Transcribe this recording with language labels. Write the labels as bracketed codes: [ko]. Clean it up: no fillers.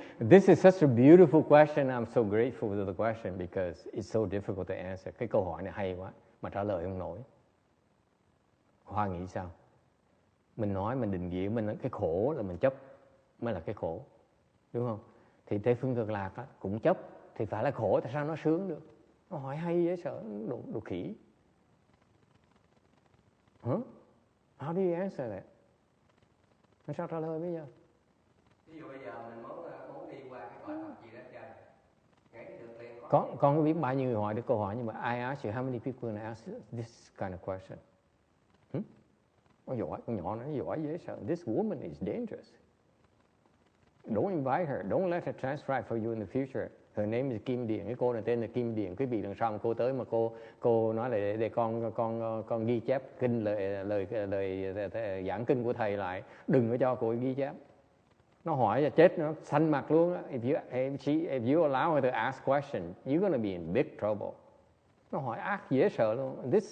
[en] This is such a beautiful question. I'm so grateful to the question because it's so difficult to answer. [vi] Cái câu hỏi này hay quá mà trả lời không nổi. Hoa nghĩ sao? Mình nói mình định nghĩa mình cái khổ là mình chấp mới là cái khổ, đúng không? Thì Tây Phương Cực Lạc á, cũng chấp thì phải là khổ, tại sao nó sướng được? Nó hỏi hay dễ sợ, đồ khỉ. [en] How do you answer that? Nó sao trả lời bây giờ? [vi] Ví dụ bây giờ mình muốn đi qua cái cõi Phật gì đó chơi. Ngay được liền con có biết bao nhiêu người hỏi được câu hỏi nhưng mà I ask you how many people gonna ask this kind of question? Con giỏi, con nhỏ nó giỏi dễ sợ. [en] This woman is dangerous. Don't invite her. Don't let her transcribe for you in the future. [vi] Her name is Kim Điền. Cái cô này tên là Kim Điền. Quý vị lần sau cô tới mà cô nói là để con ghi chép kinh lời giảng kinh của thầy lại. Đừng có cho cô ghi chép. Nó hỏi là chết nó xanh mặt luôn á. [en] If you allow her to ask question, you're gonna be in big trouble. [vi] Nó hỏi ác dễ sợ luôn.